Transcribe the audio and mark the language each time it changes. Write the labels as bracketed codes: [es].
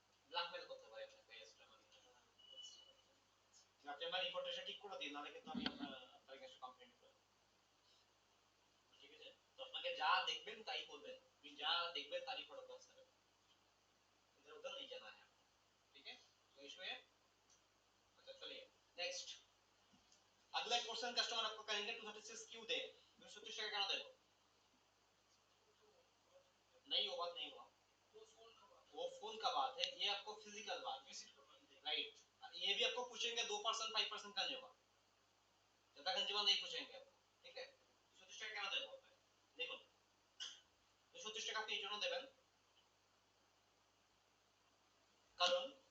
[bn] Blackmail করতে পারে আপনাকে এক্সট্রা মানি, আপনি আমার রিপোর্টটা ঠিক করে দিন নাহলে কিন্তু আমি আপনার কাছে কমপ্লেইন করব, ঠিক আছে। তো আপনাকে যা দেখবেন তাই করবেন, আপনি যা দেখবেন তারই ফলো করতে হবে, [hi] इधर उधर नहीं जाना है, ठीक है। तो इशू है, अच्छा चलिए नेक्स्ट। अगला क्वेश्चन कस्टमर आपको कहेंगे 236 क्यों दे, 236 का क्या देगा, नहीं वो बात नहीं हुआ, वो फोन का बात है, ये आपको फिजिकल बात है, राइट। ये भी आपको पूछेंगे 2% 5% का नहीं होगा, ज्यादा कंज्यूमर नहीं पूछेंगे आपको, ठीक है। [bn] 236 টাকা কেন দেব দেখুন, 236 টাকা আপনি এই জন্য দেবেন কারণ